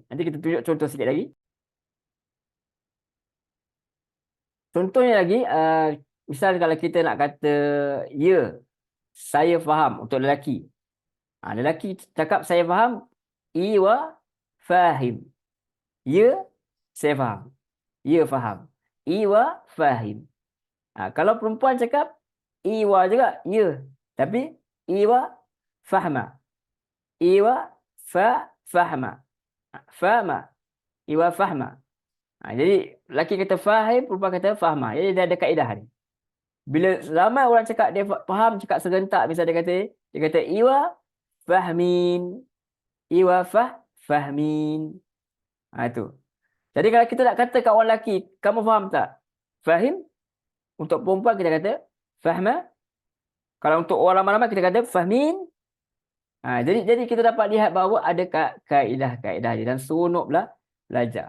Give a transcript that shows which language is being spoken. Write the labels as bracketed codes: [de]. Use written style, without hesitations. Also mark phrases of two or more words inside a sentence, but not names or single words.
[ms] Nanti kita tunjuk contoh sikit lagi. Contohnya lagi, misal kalau kita nak kata ya, saya faham untuk lelaki. Lelaki cakap saya faham, [ar] أيوه فاهم. [ms] Ya, saya faham. ia faham. [ar] أيوه فاهم. [ms] Kalau perempuan cakap iwa juga, ya. [ar] Tapi أيوه فاهمة. أيوه فاهمة. فاهمة. أيوه فاهمة. [ms] Jadi lelaki kata fahim, perempuan kata fahma. Jadi dia ada kaedah ni. Bila ramai orang cakap dia faham, cakap serentak, misalnya dia kata [ar] أيوه فاهمين. أيوه فاهمين. [ms] Itu. Jadi kalau kita nak kata kat orang lelaki, kamu faham tak? Fahim. Untuk perempuan kita kata fahma. Kalau untuk orang ramai-ramai kita kata fahmin. Jadi kita dapat lihat bahawa ada kaedah-kaedah dia dan seronoklah belajar.